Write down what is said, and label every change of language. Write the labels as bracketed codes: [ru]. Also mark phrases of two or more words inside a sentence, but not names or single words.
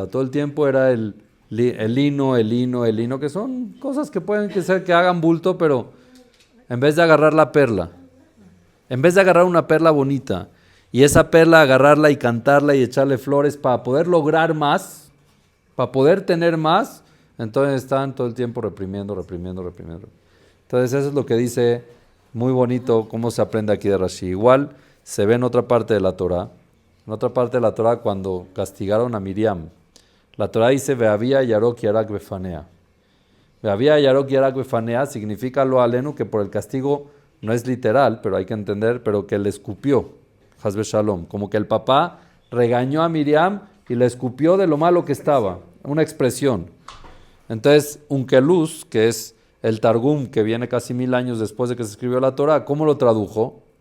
[es] Todo el tiempo era el lino, que son cosas que pueden ser que hagan bulto, pero en vez de agarrar la perla, en vez de agarrar una perla bonita, y esa perla agarrarla y cantarla y echarle flores para poder lograr más, para poder tener más, entonces están todo el tiempo reprimiendo. Entonces eso es lo que dice, muy bonito, cómo se aprende aquí de Rashi. Igual se ve en otra parte de la Torah. En otra parte de la Torah, cuando castigaron a Miriam, la Torah dice, [he] ואביה ירק ירק בפניה. ואביה ירק ירק בפניה [es] significa [he] לא עלינו, [es] que por el castigo no es literal, pero hay que entender, pero que le escupió, [he] חס ושלום, [es] como que el papá regañó a Miriam y le escupió de lo malo que estaba, una expresión. Entonces, Unkeluz, que es el Targum que viene casi 1000 años después de que se escribió la Torah, ¿cómo lo tradujo?